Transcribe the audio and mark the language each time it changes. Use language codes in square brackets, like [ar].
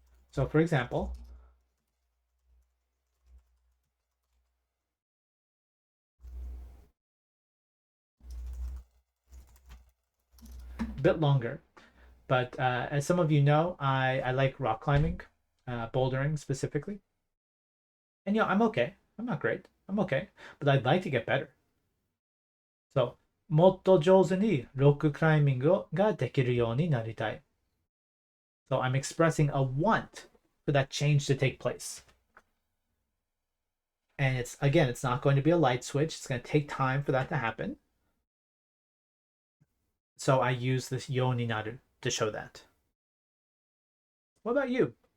[en] So for example, a bit longer, but as some of you know, I like rock climbing, bouldering specifically. And you know, I'm okay. I'm not great. I'm okay, but I'd like to get better. [ja] So, もっと上手にロッククライミングができるようになりたい. [en] So I'm expressing a want for that change to take place. And it's not going to be a light switch. It's going to take time for that to happen. So I use this yo ni naru to show that. What about you?